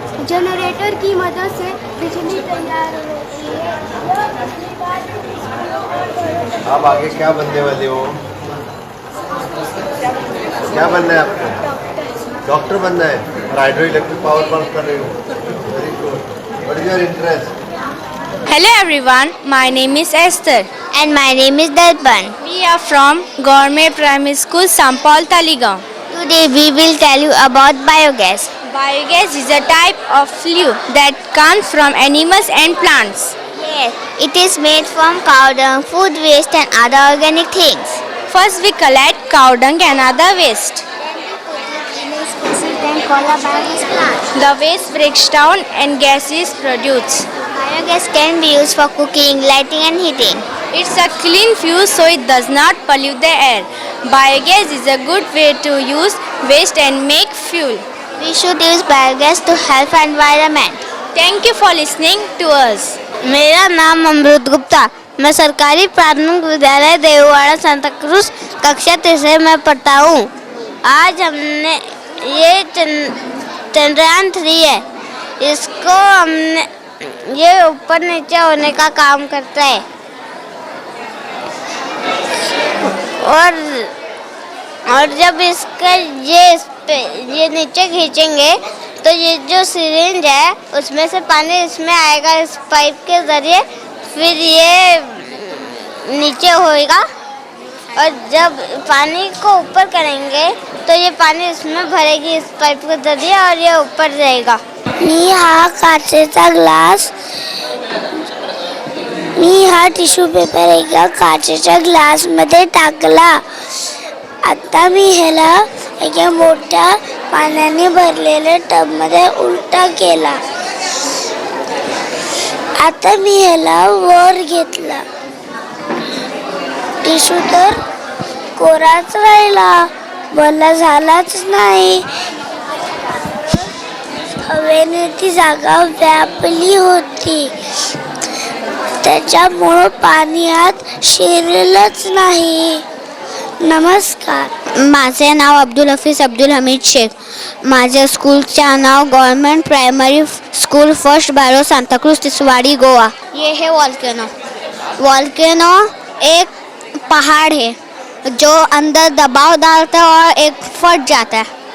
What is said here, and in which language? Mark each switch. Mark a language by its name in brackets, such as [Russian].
[Hindi] Generator की मदद से बिजली तैयार होती है। यह बिजली बाद में स्कूलों और घरों तक आप आगे क्या बनने वाले हो? क्या बनना है आपको? डॉक्टर बनना है और हाइड्रो इलेक्ट्रिक पावर वर्क कर रहे हो। [English] Very good. What is your interest? Hello everyone, my name is Esther and my name is Darpan. We are from Government Primary School, Sampaul, Taligaon. Today we will tell you about biogas. Biogas is a type of fuel that comes from animals and plants. Yes, it is made from cow dung, food waste and other organic things. First we collect cow dung and other waste. Then we put it in a special tank called a biogas plant. The waste breaks down and gas is produced. Biogas can be used for cooking, lighting and heating. It's a clean fuel so it does not pollute the air. Biogas is a good way to use waste and make fuel. We should use biogas to help environment. Thank you for listening to us. [Hindi] मेरा नाम अमृत गुप्ता, मैं सरकारी प्राथमिक विद्यालय देववाड़ा Santa cruise कक्षा 3 में पढ़ता हूँ। आज हमने ये चंद्रयान 3 है, इसको हमने ये ऊपर नीचे होने का काम करता है और जब इसका ये नीचे खींचेंगे तो ये जो सिरिंज है उसमें से पानी इसमें आएगा इस पाइप के ज़रिए, फिर ये नीचे होएगा और जब पानी को ऊपर करेंगे तो ये पानी इसमें भरेगी इस पाइप के ज़रिए और ये ऊपर जाएगा। [Marathi] मी हा टिश्यू पेपर एका काचेच्या ग्लासमध्ये टाकला। आता मी ह्याला एका मोठ्या पाण्याने भरलेल्या टबमध्ये उलटा केला। आता मी ह्याला वर घेतला, टिश्यू तर कोराच राहिला, मला झालाच नाही। हवेने ती जागा व्यापली होती, त्याच्यामुळे पाणी आत शिरलंच नाही। नमस्कार, माझे नाव अब्दुल हफीज अब्दुल हमीद शेख। माझ्या स्कूलचे नाव गवर्नमेंट प्राइमरी स्कूल फर्स्ट बारो सांता क्रूज तिसवाड़ी गोवा। [Hindi] ये है वॉल्केनो एक पहाड़ है जो अंदर दबाव डालता है और एक फट जाता है।